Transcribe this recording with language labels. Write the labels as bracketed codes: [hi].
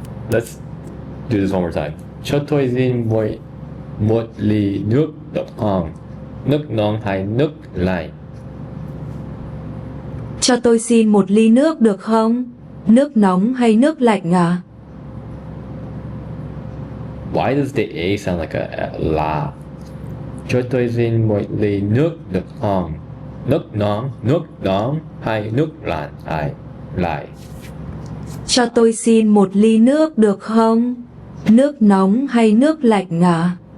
[en] Let's do this one more time. [vi] Cho tôi xin một ly nước được không? Nước nóng hay nước lạnh? Cho tôi xin một ly nước được không? Nước nóng hay nước lạnh à? [en] Why does the A sound like a la? [vi] Cho tôi xin một ly nước được không? Nước nóng hay nước lạnh? Lại. Cho tôi xin một ly nước được không? Nước nóng hay nước lạnh à?